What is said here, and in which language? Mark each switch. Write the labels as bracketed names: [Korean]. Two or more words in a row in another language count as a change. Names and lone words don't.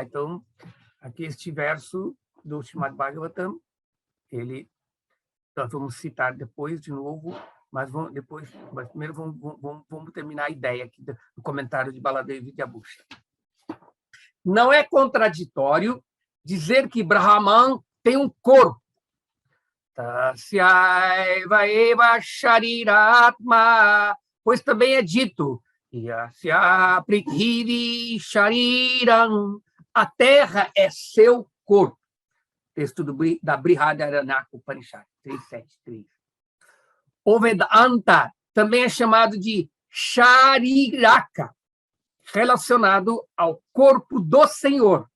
[Portuguese] Então, aqui este verso do Srimad Bhagavatam, nós vamos citar depois de novo, mas primeiro vamos terminar a ideia aqui do comentário de Baladev Vidyabhushan. Não é contraditório dizer que Brahman tem um corpo. [Sanskrit] तस्यैव एव शरीरात्मा, [Portuguese] pois também é dito, [Sanskrit] यस्य पृथ्वी शरीरम्, [Portuguese] a terra é seu corpo. Texto da Brihadaranyaka Upanishad 373. O Vedanta também é chamado de Shariraka, relacionado ao corpo do Senhor.